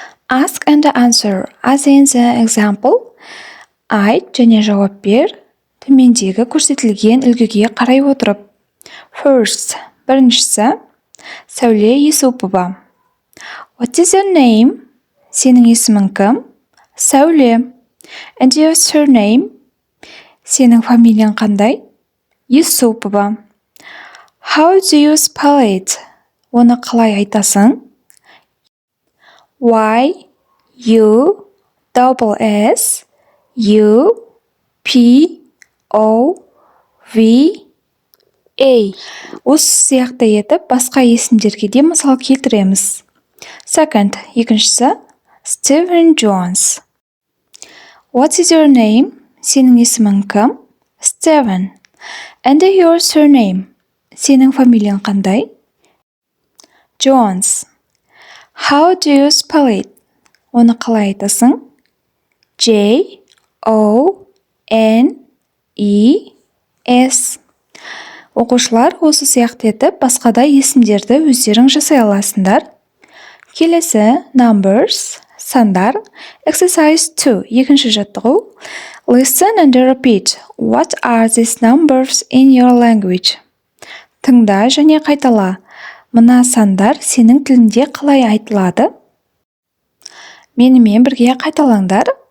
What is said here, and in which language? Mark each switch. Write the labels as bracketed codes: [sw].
[en] Ask and answer as in the example. [kk] Айт және жауап бер, төмендегі көрсетілген үлгіге қарай отырып. [en] First, [kk] біріншісі, Сәуле Есупова. [en] What is your name? [kk] Сенің есімің кім? [en] Сәуле. And your surname? [kk] Сенің фамилияң қандай? [en] Есупова. How do you spell it? [kk] Оны қалай айтасың? [en] Y, U, double S, U, P, O, V, A. [kk] Осы сияқты етіп, басқа есімдерге де мысал келтіреміз. [en] Second, [kk] екіншісі, Steven Jones. [en] What is your name? [kk] Сенің есімің кім? [en] Steven. And your surname? [kk] Сенің фамилияң қандай? [en] Jones. How do you spell it? [kk] Оны қалай айтасың? [en] J, O, N, E, S. [kk] Оқушылар осы сияқты етіп, басқада есімдерді өздерің жасай аласыңдар. Келесі, numbers, сандар. Exercise 2, екінші жаттығу. [en] Listen and repeat. What are these numbers in your language? [kk] Тыңда және қайтала. Мына сандар сенің тілінде қалай айтылады? Менімен бірге қайталаңдар.